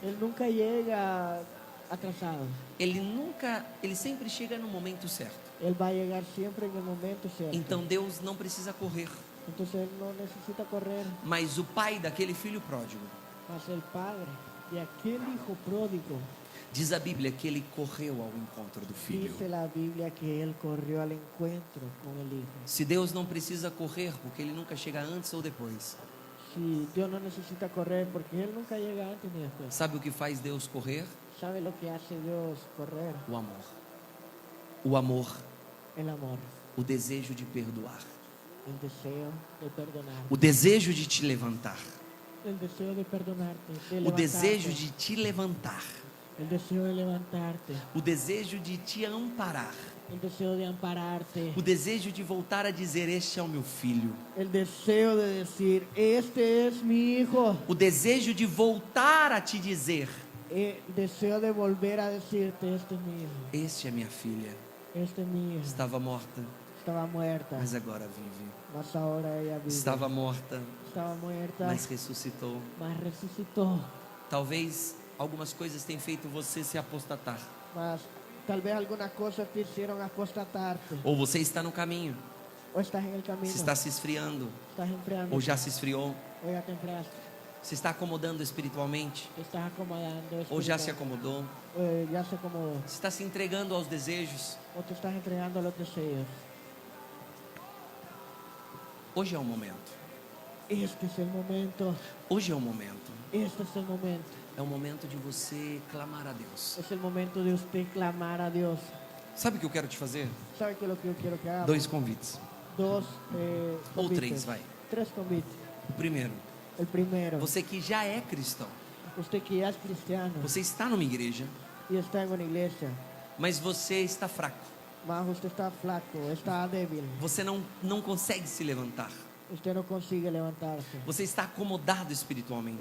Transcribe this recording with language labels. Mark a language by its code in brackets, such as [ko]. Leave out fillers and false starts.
[es] Él nunca llega atrasado. [pt] Ele sempre chega no momento certo. [es] Él va a llegar siempre en el momento cierto. [pt] Então Deus não precisa correr. [es] Entonces Él no necesita correr. [pt] Mas o pai daquele filho pródigo, [es] Mas el padre de aquel hijo pródigo, [pt] diz a Bíblia que ele correu ao encontro do filho. [es] dice la Biblia que Él corrió al encuentro con el hijo. [pt] Se Deus não precisa correr, porque ele nunca chega antes ou depois. [es] Si Dios no necesita correr porque Él nunca llega antes ni después. [pt] Sabe o que faz Deus correr? [es] ¿Sabe lo que hace Dios correr? [pt] O amor. O amor, [es] El amor, [pt] o desejo de perdoar, [es] el deseo de perdonar, [pt] o desejo de te levantar, [es] el deseo de perdonarte, de [pt] o desejo [es] levantarte, [pt] de te levantar, [es] el deseo de levantarte, [pt] o desejo de te amparar, [es] el deseo de ampararte, [pt] o desejo de voltar a dizer: este é o meu filho, [es] el deseo de decir, este es mi hijo, [pt] o desejo de voltar a te dizer: [es] el deseo de volver a decirte, este es mi hijo, [pt] este é minha filha, [es] este es mi hijo, [pt] estava morta, [es] estaba muerta, [pt] mas agora vive, [es] mas ahora ella vive, [pt] estava morta, [es] estaba muerta, [pt] mas ressuscitou. [es] mas resucitó, [pt] Talvez algumas coisas tenham feito você se apostatar, [es] mas tal vez algunas cosas te hicieron apostatarte, [pt] ou você está no caminho, [es] o estás en el camino, [pt] se está se esfriando, [es] estás enfriando, [pt] ou já se esfriou, [es] o ya te enfriaste. [pt] se está acomodando espiritualmente, [es] Te estás acomodando [pt] ou já se [es] espiritual, [pt] acomodou, [es] ya se acomodó, [pt] se está se entregando aos desejos. [es] o te estás entregando a los deseos. [pt] Hoje é o momento. [es] Este es el momento, [pt] Hoje é o momento. [es] este es el momento, [pt] É o momento de você clamar a Deus. [es] es el momento de usted clamar a Dios. [pt] Sabe o que eu quero te fazer? [es] ¿Sabe qué es lo que yo quiero que haga? [pt] 2 convites. [es] Dos [pt] Ou [es] convites. [pt] 3, vai. [es] 3 convites. [pt] O primeiro, [es] El primero, [pt] você que já é cristão, [es] usted que ya es cristiano [pt] você está numa igreja, [es] y está en una iglesia, [pt] mas você está fraco. [es] mas usted está flaco, está débil, [pt] Você não consegue se levantar. [es] usted no consigue levantarse, [pt] Você está acomodado espiritualmente.